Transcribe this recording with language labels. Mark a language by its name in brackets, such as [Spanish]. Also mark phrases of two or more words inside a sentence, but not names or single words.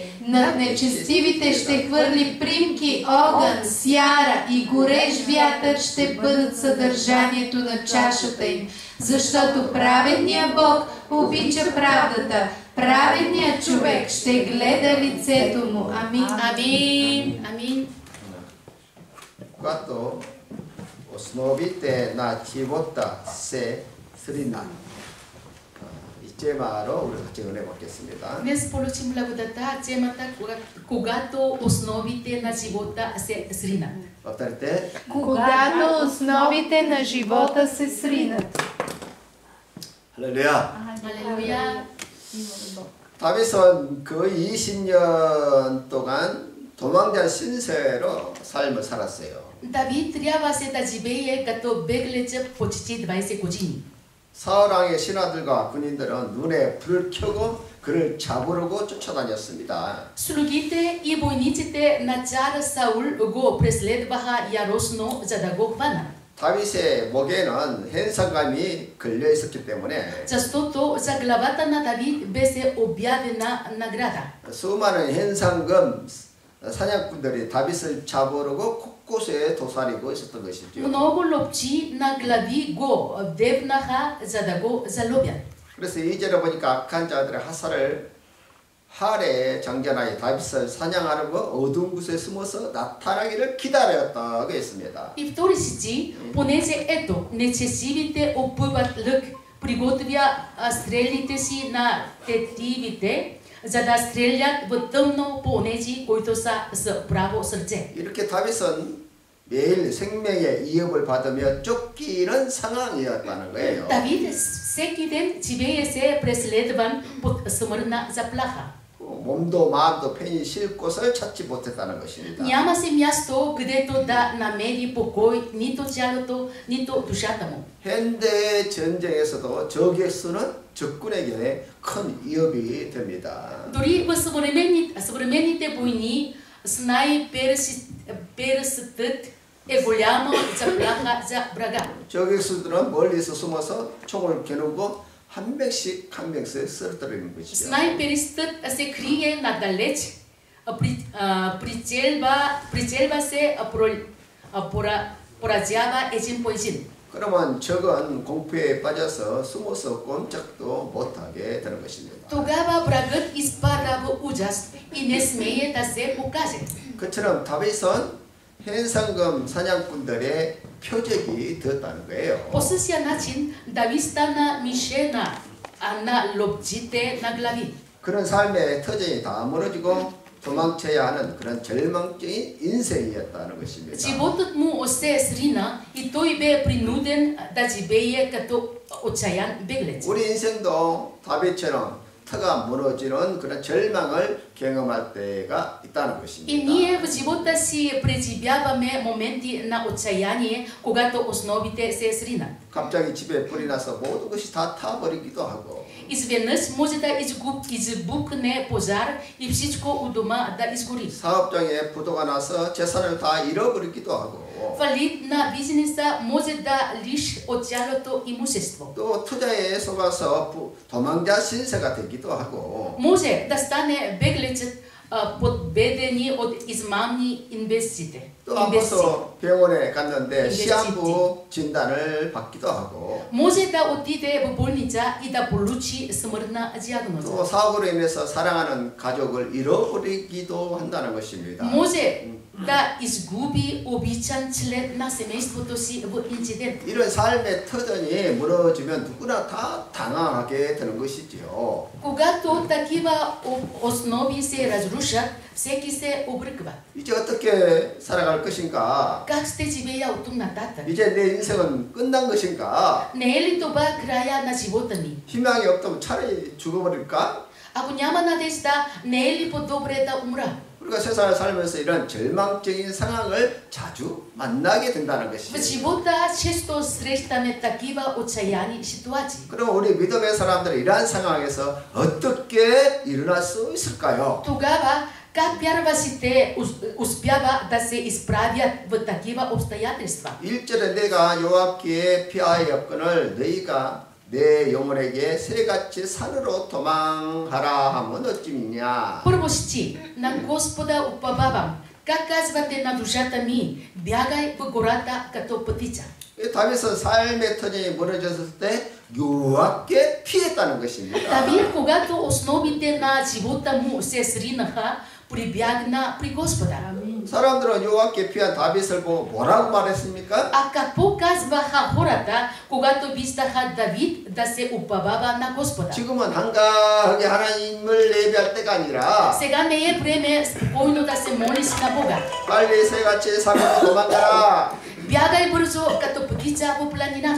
[Bulgarian] Над нечестивите ще хвърли примки, огън, сяра и горещ вятър ще бъдат съдържанието на чашата им, защото праведният Бог обича правдата. Праведният човек ще гледа лицето му. Амин. Амин. Амин. Когато основите на живота се сринат. [Korean] Тема로 우리 같이 은혜 받겠습니다. [Bulgarian] Днес получим благодата, темата когато основите на живота се сринат. Повторете. Когато основите на живота се сринат. [Korean] 할렐루야. 할렐루야. 다윗은 거의 20년 동안 도망자 신세로 삶을 살았어요. [Bulgarian] Давид трябваше да живее като беглец почти 20 години. [Korean] 사울 왕의 신하들과 군인들은 눈에 불을 켜고 그를 잡으려고 쫓아다녔습니다. [Bulgarian] Слугите и войниците на цар Саул го преследваха яростно, за да го хванат. [Korean] 다윗의 목에는 현상감이 걸려 있었기 때문에 [Bulgarian] Защото за главата на Давид беше обявена награда. [Korean] 수많은 현상금 사냥꾼들이 다윗을 잡으려고 곳곳에 도사리고 있었던 것이죠. [Bulgarian] Много ловци на глави го дебнаха, за да го заловят. [Korean] 그래서 2절에 보니까 악한 자들의 하래 장전하여 다윗을 사냥하려고 어두운 곳에 숨어서 나타나기를 기다렸다고 했습니다. [Bulgarian] И втори стих, понеже ето нечестивите опъват лък, приготвя стрелите си на тетивите, за да стрелят в тъмно по онези, които са с право сърце. [Korean] 이렇게 다윗은 매일 생명의 위협을 받으며 쫓기는 상황이었다는 거예요. [Bulgarian] Давид всеки ден живееше преследван под смъртна заплаха. [Korean] 몸도 마음도 편히 쉴 곳을 찾지 못했다는 것입니다. [Bulgarian] Нямаше място, където да намери покой, нито тялото, нито душата му. [Korean] 현대 전쟁에서도 적의 수는 적군에게 큰 위협이 됩니다. [Bulgarian] Дори в съвременните войни снайперството е голяма заплаха за врага. [Korean] 적의 수들은 멀리서 숨어서 총을 겨누고 한 명씩 쓰러뜨리는 것이죠. [Bulgarian] Снайперистът се крие надалеч, прицелва се, поразява един по един. [Korean] 그러면 적은 공포에 빠져서 숨어서 꼼짝도 못하게 되는 것입니다. [Bulgarian] Тогава врагът изпада в ужас и не смее да се покаже. [Korean] 그처럼 다윗은 현상금 사냥꾼들의 표적이 되었다는 거예요. [Bulgarian] По същия начин Давид стана мишена на ловците на глави. [Korean] 그런 삶의 터전이 다 무너지고 도망쳐야 하는 그런 절망적인 인생이었다는 것입니다. [Bulgarian] Животът му се срина и той бе принуден да живее като отчаян беглец. [Korean] 우리 인생도 다윗처럼 터가 무너지는 그런 절망을 경험할 때가 있다는 것입니다. [Bulgarian] И ние в живота си преживяваме моменти на отчаяние, когато основите се сринат. [Korean] 갑자기 집에 불이 나서 모든 것이 다 타버리기도 하고 [Bulgarian] Изведнъж може да избухне пожар и всичко у дома да изгори. [Korean] 사업장에 부도가 나서 재산을 다 잃어버리기도 하고 [Bulgarian] Фалит на бизнеса може да лиши от цялото имущество. [Korean] 또 투자에 속아서 도망자 신세가 되기도 하고 [Bulgarian] Може да стане беглецът подведени от измамни инвестиции. [Korean] 또 아파서 병원에 갔는데 시한부 진단을 받기도 하고 [Bulgarian] Може да отиде в болница и да получи смъртна диагноза. [Korean] 또 사고로 인해서 사랑하는 가족을 잃어버리기도 한다는 것입니다. [Bulgarian] Може да изгуби обичан член на семейството си в инцидент. [Korean] 이런 삶의 터전이 무너지면 누구나 다 당황하게 되는 것이지요. [Bulgarian] Когато такива основи се разрушат, всеки се обърква. [Korean] 이제 어떻게 살아갈 것인가? [Bulgarian] Как ще живея от тук нататък? [Korean] 이제 내 인생은 끝난 것인가? [Bulgarian] Не е ли това края на живота ми? [Korean] 희망이 없다면 차라리 죽어버릴까? [Bulgarian] Ако няма надежда, не е ли по-добре да умра? [Korean] 우리가 세상을 살면서 이런 절망적인 상황을 자주 만나게 된다는 [Bulgarian] В [Korean] 것이에요. [Bulgarian] живота често срещаме такива отчаяни ситуации. [Korean] 그럼 우리 믿음의 사람들은 이러한 상황에서 어떻게 일어날 수 있을까요? [Bulgarian] Тогава, как вярващите успява да се изправят в такива обстоятелства? [Korean] 1절에 내가 여호와께 피하여 건을 너희가 내 영혼에게 새같이 산으로 도망하라 하면 어찌미냐. [Bulgarian] Първо стих. На Господа уповавам. Как казвате на душата ми, бягай в гората като птица. [Korean] 다윗은 삶의 터전이 무너졌을 때 여호와께 피했다는 것입니다. [Bulgarian] Давид, когато основите на живота му се сринаха, прибягна при Господа. [Korean] 사람들은 여호와께 피한 다윗을 보고 뭐라고 말했습니까? [Bulgarian] А какво казваха хората, когато виждаха Давид да се уповава на Господа? [Korean] 지금은 한가하게 하나님을 예배할 때가 아니라 [Bulgarian] Сега не е време спокойно да се молиш на Бога. [Korean] 빨리 새같이 산으로 도망가라. [Bulgarian] Бягай бързо като птица по планината.